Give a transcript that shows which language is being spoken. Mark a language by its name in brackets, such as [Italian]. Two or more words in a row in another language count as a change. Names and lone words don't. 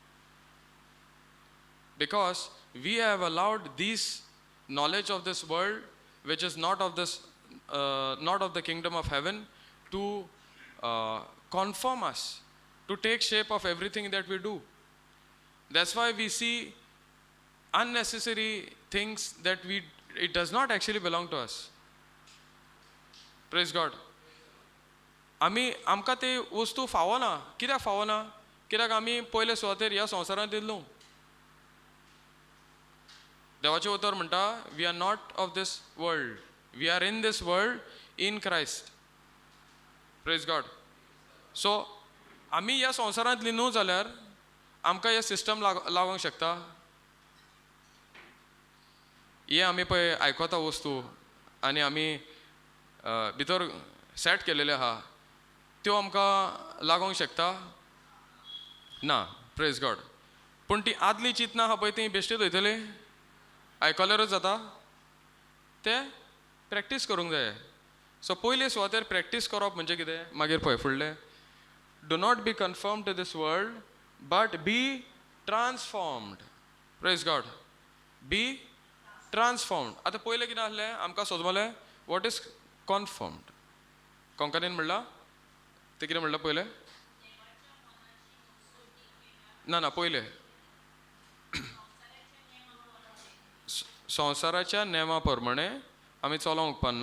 [English] Because we have allowed this knowledge of this world, which is not of the kingdom of heaven, to conform us, to take shape of everything that we do. That's why we see unnecessary things that it does not actually belong to us. Praise God. [Konkani] आमकां ते वस्तू फावना. कित्याक फावना? कित्याक आमी पयले सुवातेर ह्या संवसारांत येयल्लो. देवाचें उतर म्हणटा [English] we are not of this world, we are in this world in Christ. Praise God. [Konkani] सो आमी ह्या संवसारांतली न्हू जाल्यार आमकां हे सिस्टम लागोंक शकता. हे आमी पळय आयकोता वस्तू आनी आमी भितर सेट केलेले आहा त्यो आमकां लागोंक शकता ना. [English] Praise God. [Konkani] पूण ती आदली चिंतना आहा पळय ती बेश्टीच वयतली. आयकल्यारूच जाता. ते प्रॅक्टीस करूंक जाय. सो पयले सुवातेर प्रॅक्टीस करप म्हणजे कितें? मागीर पळय फुडलें. [English] Do not be conformed to this world but be transformed. Praise God. Be transformed. [Konkani] आतां पयलें कितें आसलें आमकां सोजमलें [English] what is conformed. [Konkani] कोंकणीन म्हणलां तें कितें म्हणलां पयलें? ना पयलें संवसाराच्या नेमा प्रमाणे आमी चलोंक उपकारना.